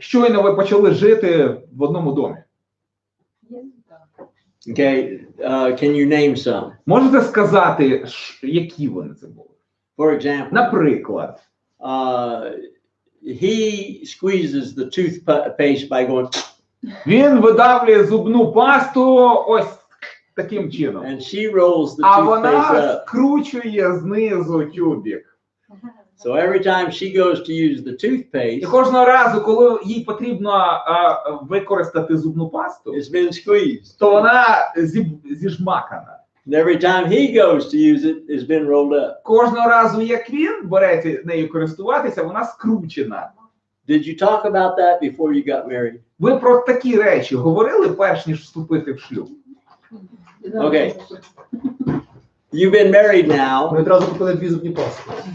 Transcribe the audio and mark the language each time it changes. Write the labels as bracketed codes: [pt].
[uk] Щойно ви почали жити в одному домі. [en] Okay, can you name some? [uk] Можете сказати, які вони це були? [en] For example, [uk] Наприклад, [en] he squeezes the toothpaste by going, [uk] він видавлює зубну пасту ось таким чином. [en] and she rolls the [uk] А [en] toothpaste [uk] вона [en] up. [uk] скручує знизу тюбік. [en] So every time she goes to use the [uk] І [en] toothpaste, [uk] кожного разу, коли їй потрібно використати зубну пасту, [en] it's been squeezed. [uk] то вона зіжмакана. [en] And every time he goes to use it, it's been rolled up. [uk] Кожного разу, як він береться нею користуватися, вона скручена. [en] Did you talk about that before you got married? [uk] Ви про такі речі говорили, перш ніж вступити в шлюб? [en] Okay. You've been married now. [uk] Ми одразу купили 2 зубні пасти.